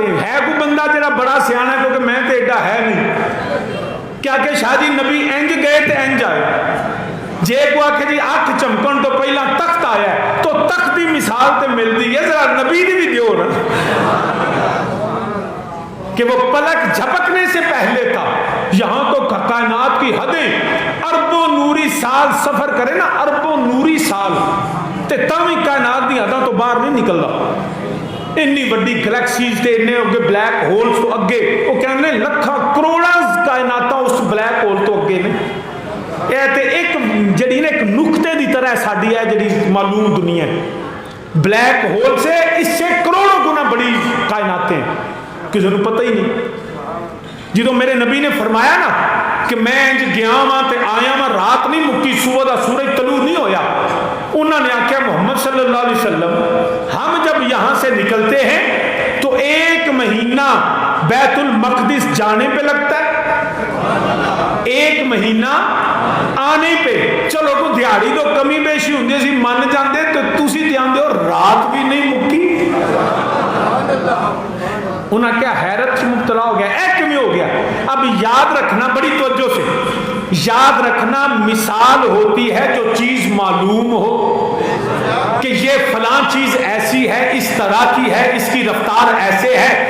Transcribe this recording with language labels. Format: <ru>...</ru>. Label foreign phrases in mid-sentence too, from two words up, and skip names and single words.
<pa>ہے کوئی بندہ جڑا بڑا سیاح ہے، کیونکہ میں تو ایڈا ہے نہیں، کیا کہ شاہ جی نبی انج گئے تو انج آئے، جے کو آکھے جی اکھ چمکن تو پہلا تخت آیا ہے، تو تخت دی مثال تے ملتی ہے، ذرا نبی دی بھی دیو نا،</pa> <ur>کہ وہ پلک جھپکنے سے پہلے تھا۔ یہاں تو کائنات کی حدیں اربوں نوری سال سفر کرے نا،</ur> <pa>اربوں نوری سال تے تاوی کائنات دی حداں تو باہر نہیں نکلدا۔ انی وڈی گلیکسیز تے انے اگے</pa> <en>black holes</en> <pa>تو اگے، وہ کہنے لکھاں کروڑاں کائناتاں اس</pa> <en>black hole</en> <pa>تو اگے نے۔ یہ تے ایک جڑی نا ایک نقطے دی طرح ساڈی ہے جڑی معلوم دنیا ہے،</pa> <en>black hole</en> <ur>سے اس سے کروڑوں گنا بڑی کائناتیں، کسی کو پتہ ہی نہیں۔</ur> <pa>جدو میرے نبی نے فرمایا نا کہ میں انج گیا ہاں تے آیا ہاں، رات نہیں مکی، صبح دا سورج طلوع نہیں ہویا، انہوں نے آخیا محمد</pa> <ar>صلی اللہ علیہ وسلم</ar> <ur>ہم جب یہاں سے نکلتے ہیں تو 1 مہینہ بیت المقدس جانے پہ لگتا ہے، 1 مہینہ آنے پہ۔</ur> <pa>چلو کو دیہڑی تو کمی بیشی ہوندی سی من جاندے، تو تسی دھیان دیو رات بھی نہیں مکی۔</pa> <ur>انہاں کیا حیرت سے مبتلا ہو گیا، اے کیوں ہو گیا؟ اب یاد رکھنا بڑی توجہ سے، یاد رکھنا مثال ہوتی ہے جو چیز معلوم ہو کہ یہ فلاں چیز ایسی ہے، اس طرح کی ہے، اس کی رفتار ایسے ہے۔</ur>